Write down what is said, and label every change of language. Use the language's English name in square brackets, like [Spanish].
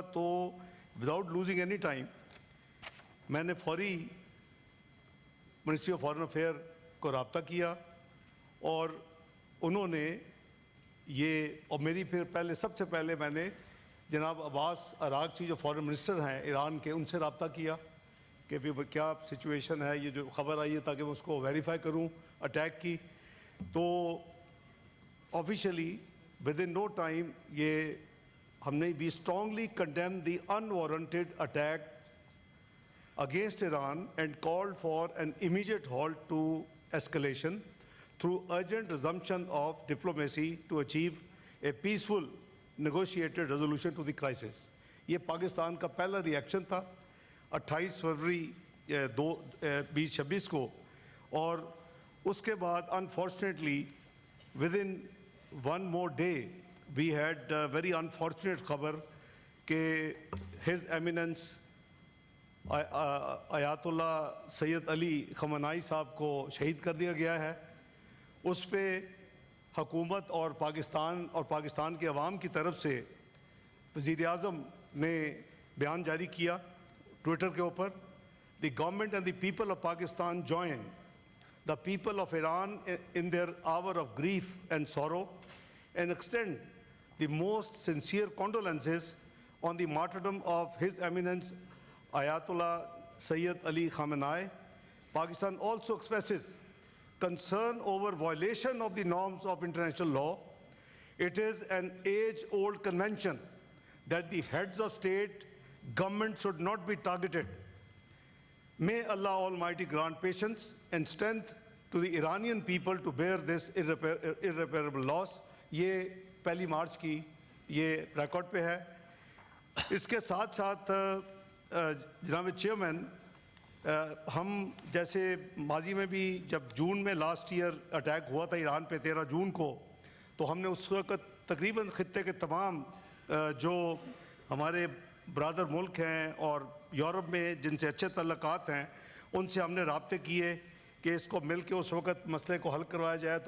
[Urdu] تو [English] without losing any time [Urdu] میں نے فوری منسٹری آف فارن افیئر کو رابطہ کیا اور انہوں نے یہ اور میری پھر پہلے سب سے پہلے میں نے جناب عباس عراقچی جو فارن منسٹر ہیں ایران کے، ان سے رابطہ کیا کہ کیا سچویشن ہے، یہ جو خبر آئی ہے تاکہ میں اس کو ویریفائی کروں اٹیک کی. [English] تو officially within no time [Urdu] یہ ہم نے [English] We strongly condemn the unwarranted attack against Iran and called for an immediate halt to escalation through urgent resumption of diplomacy to achieve a peaceful negotiated resolution to the crisis. [Urdu] یہ پاکستان کا پہلا reaction تھا 28 فروری 2026 کو، اور اس کے بعد [English] unfortunately within one more day we had a very unfortunate [Urdu] خبر کہ His Eminence آیات اللہ سید علی خامنائی صاحب کو شہید کر دیا گیا ہے. اس پہ حکومت اور پاکستان کے عوام کی طرف سے وزیر اعظم نے بیان جاری کیا ٹویٹر کے اوپر. [English] The government and the people of Pakistan join the people of Iran in their hour of grief and sorrow and extend the most sincere condolences on the martyrdom of his eminence Ayatollah Sayyid Ali Khamenei. Pakistan also expresses concern over violation of the norms of international law. It is an age-old convention that the heads of state, government should not be targeted. May Allah Almighty grant patience and strength to the Iranian people to bear this irreparable loss. [Urdu] یہ 1 مارچ کی یہ record پہ ہے. اس کے ساتھ ساتھ جناب chairman, ہم جیسے ماضی میں بھی جب جون میں لاسٹ ایئر اٹیک ہوا تھا ایران پہ 13 جون کو، تو ہم نے اس وقت تقریباً خطے کے تمام جو ہمارے برادر ملک ہیں اور یورپ میں جن سے اچھے تعلقات ہیں ان سے ہم نے رابطے کیے کہ اس کو مل کے اس وقت مسئلے کو حل کروایا جائے.